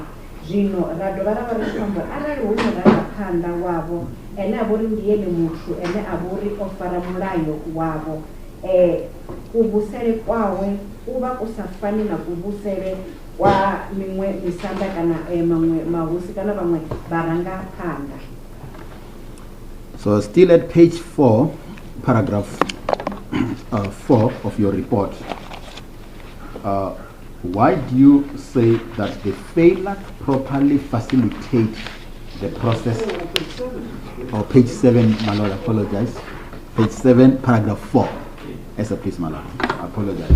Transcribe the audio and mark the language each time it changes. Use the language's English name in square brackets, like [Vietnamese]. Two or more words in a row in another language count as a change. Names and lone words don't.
[Venda] Zwino ra dovha ra vha ri tshi amba arali hu murangaphanḓa wavho ene a vhori ndi ene muthu ene a vhori o fara mulayo wavho, kuvhusele kwawe u vha ku sa fani na kuvhusele kwa miṅwe misanda kana maṅwe mahosi kana vhaṅwe vharangaphanḓa. [English] So still at page 4, paragraph 4 of your report, why do you say that the failure to properly facilitate the process, or page 7, my lord, apologize, page 7, paragraph 4, yes, please, my lord, apologize.